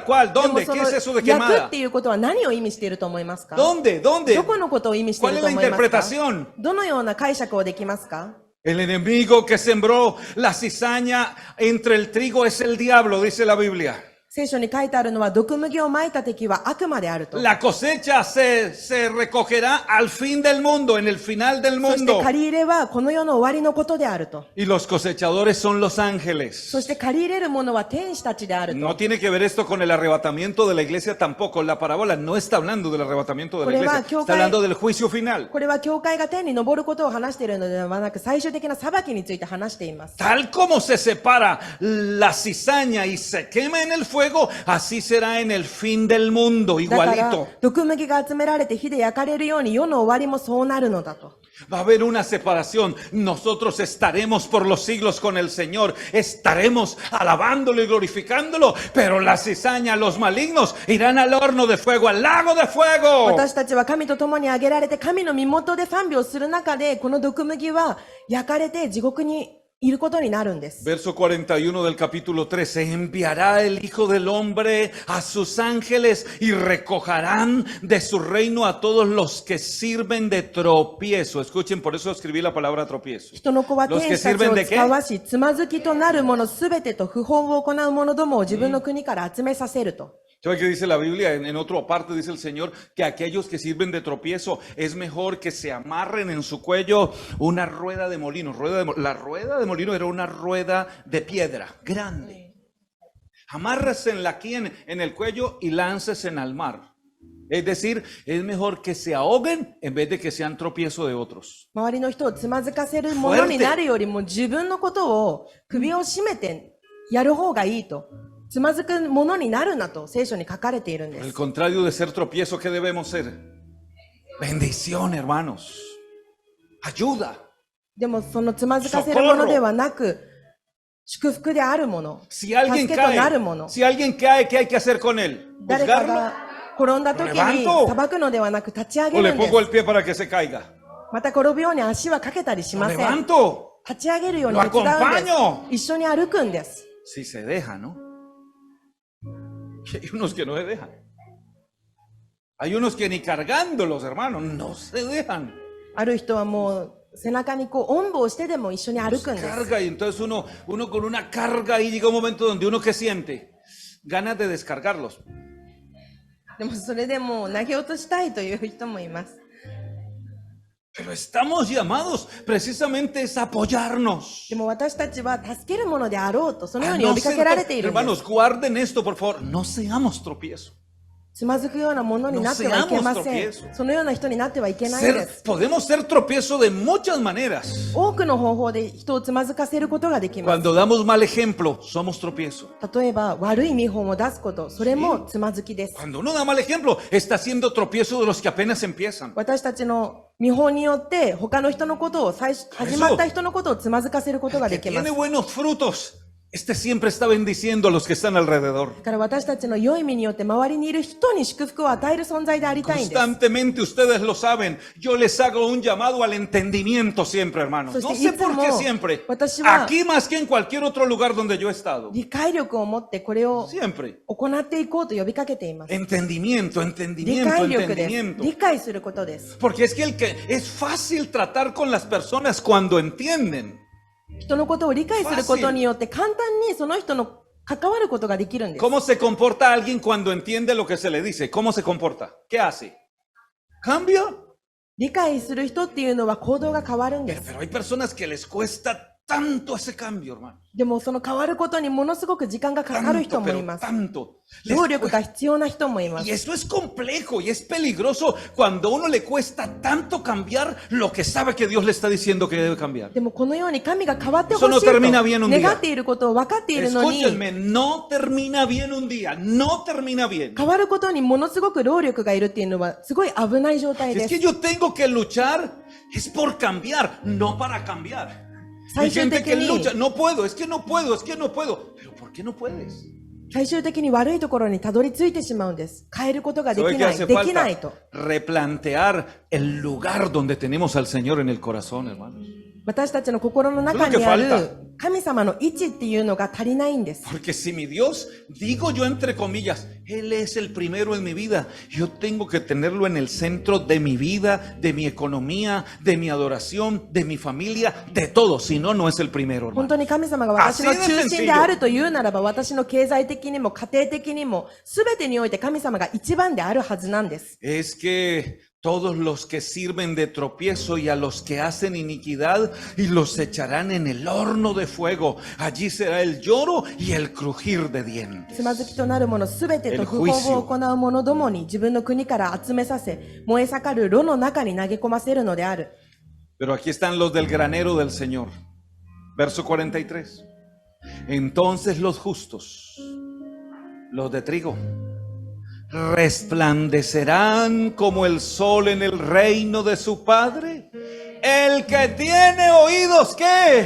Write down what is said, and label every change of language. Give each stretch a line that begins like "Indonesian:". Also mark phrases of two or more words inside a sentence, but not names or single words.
Spanish: ¿Cuál?
Japanese: でも
Spanish: ¿Dónde?
Japanese: そ
Spanish: ¿Qué
Japanese: の
Spanish: es eso de
Japanese: 焼くっ
Spanish: quemada?
Japanese: ていうことは何を意味していると思いますか？
Spanish: ¿Dónde? ¿Dónde?
Japanese: どこのことを意味してい
Spanish: ¿Cuál
Japanese: る
Spanish: es
Japanese: と
Spanish: la
Japanese: 思いますか？
Spanish: interpretación?
Japanese: どのような解釈をできますか？
Spanish: El enemigo que sembró la cizaña entre el trigo es el diablo, dice la Biblia.
Japanese: 聖書に書いてあるのは、毒麦をまいた敵は悪魔であると。
Spanish: La cosecha se recogerá al fin del mundo, en el final del
Japanese: そして
Spanish: mundo.
Japanese: 借り入れはこの世の終わりのことであると。
Spanish: Y los cosechadores son los ángeles.
Japanese: そして借り入れるものは天使たちであると。
Spanish: No tiene que ver esto con el arrebatamiento de la iglesia tampoco. La parábola no está hablando del arrebatamiento de la iglesia. Está hablando del juicio final.
Japanese: これは教会が天に昇ることを話しているのではなく、最終的な裁きについて話しています。
Spanish: Tal como se separa la cizaña y se quema en el fuego, así será en el fin del mundo,
Japanese: だから
Spanish: igualito.
Japanese: 毒麦が集められて火で焼かれるように世の終わりもそうなるのだと。
Spanish: Va a haber una separación. Nosotros estaremos por los siglos con el Señor. Estaremos alabándolo y glorificándolo. Pero la cizaña, los malignos, irán al horno de fuego, al lago de fuego.
Japanese: 私たちは神と共に挙げられて神の身元で賛美をする中で、この毒麦は焼かれて地獄にいることになるんです。
Spanish: Verso 41 del capítulo 13. Enviará el Hijo del Hombre a sus ángeles y recogerán de su reino a todos los que sirven de tropiezo. Escuchen, por eso escribí la palabra tropiezo.
Japanese: 人の子は
Spanish: Los
Japanese: 天
Spanish: que
Japanese: 使たち
Spanish: sirven
Japanese: を
Spanish: de
Japanese: 使
Spanish: qué?
Japanese: わし、つまずきとなる者すべてと不法を行う者どもを自分の国から集めさせると。
Spanish: ¿Sabe qué dice la Biblia? En otra parte dice el Señor que aquellos que sirven de tropiezo es mejor que se amarren en su cuello una rueda de molino. La rueda de molino era una rueda de piedra grande. Amárrenla aquí en el cuello y láncesen al mar. Es decir, es mejor que se ahoguen en vez de que sean tropiezo de otros.
Japanese: 周りの人をつまずかせるものになるよりも自分のことを首を絞めてやる方がいいと。つまずくものになるなと聖書に書かれているんで
Spanish: Al
Japanese: す。
Spanish: contrario de ser tropiezo, ¿qué debemos ser? Bendición, hermanos. Ayuda.
Japanese: でもそのつまずかせるものではなく、祝福であるもの、
Spanish: Si alguien
Japanese: 助けとなるも
Spanish: cae,
Japanese: の、
Spanish: si alguien cae, ¿qué hay que hacer con él?
Japanese: 誰か
Spanish: ¿Juzgarlo?
Japanese: が転んだ時に
Spanish: Levanto.
Japanese: 裁くのではなく立ち上
Spanish: ¿O
Japanese: げ
Spanish: le
Japanese: るんで
Spanish: pongo
Japanese: す。
Spanish: el pie para que se caiga?
Japanese: また転ぶように足はかけたりし
Spanish: ¿Lo
Japanese: ません。
Spanish: levanto?
Japanese: 立ち上げるように
Spanish: Lo
Japanese: 手伝うんで
Spanish: acompaño.
Japanese: す。一緒に歩くんです。
Spanish: Si se deja, ¿no? Y hay unos que no se dejan. Hay unos que ni cargándolos, hermanos, no se dejan.
Japanese: ある人はもう背中にこうおんぶをしてでも一緒に歩くんです。
Spanish: Carga y entonces uno con una carga y llega un momento donde uno que siente ganas de descargarlos.
Japanese: でもそれでもう投げ落としたいという人もいます。
Spanish: Pero estamos llamados precisamente es apoyarnos.
Japanese: でも私たちは助けるものであろうと、そのよう
Spanish: A
Japanese: に
Spanish: no
Japanese: 呼びか
Spanish: ser
Japanese: けられているんで
Spanish: hermanos,
Japanese: す。
Spanish: guarden esto, por favor. No seamos tropiezo.
Japanese: つまずくようなものになってはいけません。そのような人になってはいけないんです。
Spanish: Podemos ser tropiezo de muchas maneras.
Japanese: 多くの方法で人をつまずかせることができます。
Spanish: Cuando damos mal ejemplo, somos tropiezo.
Japanese: 例えば悪い見本を出すこと、それもつまずきです。
Spanish: Cuando uno da mal ejemplo, está haciendo tropiezo de los que apenas empiezan.
Japanese: 私たちの見本によって他の人のことを始まった人のことをつまずかせることが
Spanish: El
Japanese: で
Spanish: que
Japanese: きます。
Spanish: tiene buenos frutos, este siempre está bendiciendo a los que están alrededor.
Japanese: だから私たちの良い身によって周りにいる人に祝福を与える存在でありたいんです。
Spanish: Constantemente, ustedes lo saben, yo les hago un llamado al entendimiento siempre, hermanos. No sé por qué siempre. Aquí más que en cualquier otro lugar donde yo he estado.
Japanese: 理解力を持ってこれを
Spanish: Siempre.
Japanese: 行っていこうと呼びかけています。
Spanish: Entendimiento,
Japanese: 理
Spanish: entendimiento,
Japanese: 解力です。
Spanish: entendimiento.
Japanese: 理解することです。
Spanish: Porque es que es fácil tratar con las personas cuando entienden.
Japanese: 人のことを理解することによって簡単にその人の関わることができるんです。
Spanish: ¿Cómo se comporta alguien cuando entiende lo que se le dice? ¿Cómo se comporta? ¿Qué hace? ¿Cambia?
Japanese: 理解する人っていうのは行動が変わるんです。
Spanish: Pero hay personas que les cuesta tanto ese cambio, hermano.
Japanese: でもその変わることにものすごく時間がかかる人
Spanish: Tanto,
Japanese: もい
Spanish: pero
Japanese: ます。
Spanish: tanto.
Japanese: 労力が必要な人もいま
Spanish: Y
Japanese: す。
Spanish: eso es complejo y es peligroso cuando a uno le cuesta tanto cambiar lo que sabe que Dios le está diciendo que debe cambiar.
Japanese: でもこのように神が変わってほし
Spanish: Eso no
Japanese: い
Spanish: termina bien un
Japanese: と
Spanish: día.
Japanese: 願っていることを分かっているのに、
Spanish: Escúchenme, no termina bien un día, no termina bien.
Japanese: 変わることにものすごく労力がいるっていうのはすごい危ない状態で
Spanish: Es
Japanese: す。
Spanish: que yo tengo que luchar, es por cambiar, no para cambiar. Hay
Japanese: 最終
Spanish: gente
Japanese: 的
Spanish: que
Japanese: に
Spanish: lucha, no puedo, es que no puedo, es que no puedo. Pero ¿por qué no puedes?
Japanese: 最終的に悪いところにたどり着いてしまうんです。変えることがで
Spanish: ¿Sabe
Japanese: き
Spanish: qué
Japanese: ない、
Spanish: hace
Japanese: できないと。
Spanish: falta? Replantear el lugar donde tenemos al Señor en el corazón, hermanos.
Japanese: 私たちの心の中
Spanish: Eso es lo
Japanese: に
Spanish: que
Japanese: あ
Spanish: falta.
Japanese: る神様の位置っていうのが足りないんです。
Spanish: Porque si mi Dios, digo yo entre comillas, Él es el primero en mi vida, yo tengo que tenerlo en el centro de mi vida, de mi economía, de mi adoración, de mi familia, de todo. Si no, no es el primero,
Japanese: 本
Spanish: hermano.
Japanese: 当に神様が私の中心であるというならば、私の経済的にも家庭的にも、すべてにおいて神様が一番であるはずなんです。
Spanish: Es que todos los que sirven de tropiezo y a los que hacen iniquidad y los echarán en el horno de fuego. Allí será el lloro y el crujir de dientes.
Japanese: つまずきとなるものすべてと不法を行う者どもに自分の国から集めさせ、燃え盛る炉の中に投げ込ませるのである。
Spanish: Pero aquí están los del granero del Señor. Verso 43. Entonces los justos, los de trigo, resplandecerán como el sol en el reino de su Padre. El que tiene oídos, ¿qué?